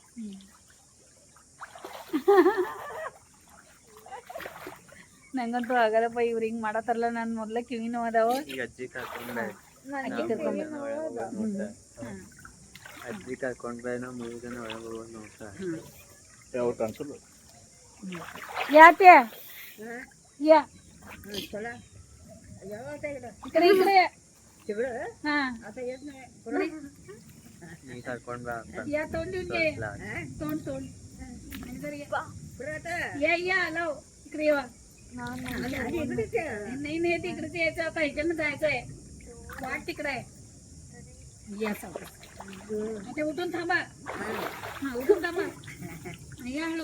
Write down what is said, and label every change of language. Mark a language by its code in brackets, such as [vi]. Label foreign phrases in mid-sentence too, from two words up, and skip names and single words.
[kn] ನಂಗಂತೂ ಆಗಲ್ಲಪ್ಪ ಇವ್ರು ಹಿಂಗ್ ಮಾಡತ್ತಾರಲ್ಲ ನನ್ ಮೊದ್ಲ ಕಿವಿ ನೋವು ಅದಾವ ಈಗ ಅಜ್ಜಿ ಕರ್ಕೊಂಡೆ ಅಜ್ಜಿ ಕರ್ಕೊಂಡ್ರೆ ನಾವು 3 ಜನ ಒಳಗೆ ಹೋಗೋದು ನೋಡ್ತಾರೆ ಯಾವ ಕಾಣಿಸಲ್ಲ ಯಾತೆ ಯಾ [mr] चला यावं इकडे इकडे तिकडं हा आता येत नाही [kn] ನೀ ಕರ್ಕೊಂಡ್ ಬಾ ಅಂತ [mr] या तोंड देऊन घे तोंड तोंड या या लाव इकडे येवा नाही नाही तिकडे यायचं आता ह्याच्यानं जायचंय वाट तिकडे आहे या सावकाश आता उठून थांबा हा उठून थांबा या हळू